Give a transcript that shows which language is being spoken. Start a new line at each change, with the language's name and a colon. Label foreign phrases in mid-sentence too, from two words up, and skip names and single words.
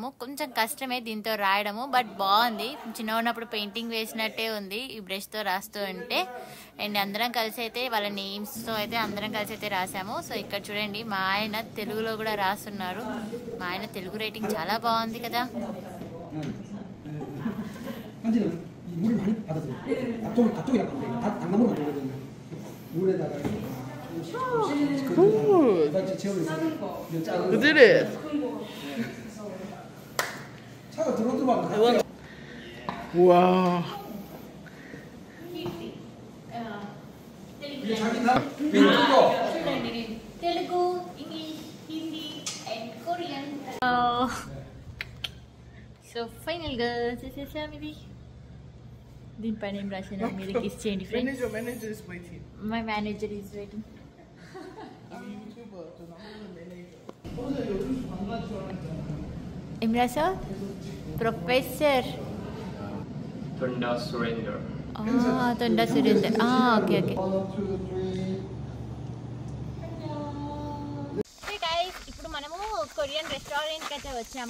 Telugu: కొంచెం కష్టమే దీంతో రాయడము, బట్ బాగుంది. చిన్న ఉన్నప్పుడు పెయింటింగ్ వేసినట్టే ఉంది ఈ బ్రష్తో రాస్తూ ఉంటే. అండ్ అందరం కలిసి అయితే వాళ్ళ నేమ్స్తో అయితే అందరం కలిసి అయితే రాసాము. సో ఇక్కడ చూడండి మా ఆయన తెలుగులో కూడా రాస్తున్నారు. మా ఆయన తెలుగు రైటింగ్ చాలా బాగుంది కదా.
Korean: 물을 많이 받아들여요. 가쪽이라고 합니다. 당나무로 만들거든요. 물에다가
English: Who did it?
Korean: 차가 들어와.
English: Wow.
Korean: 이게 자기 나 빈투고.
Telugu: తెలుగు, ఇంగ్లీష్, హిందీ అండ్ కొరియన్. సో ఫైనల్గా చేసేసాం ఇది. దీనిపైన ఏం రాసినా మీరు కిస్ చేయండి ఫ్రెండ్స్.
English: Manager is waiting. my manager is waiting.
Telugu: ఏం రాసా?
English: ప్రొఫెసర్ Tunda surrender. Tonda Surender. OK OK.
Telugu: ఇప్పుడు మనము
English: Korean restaurant-ki
Telugu: అయితే వచ్చాము.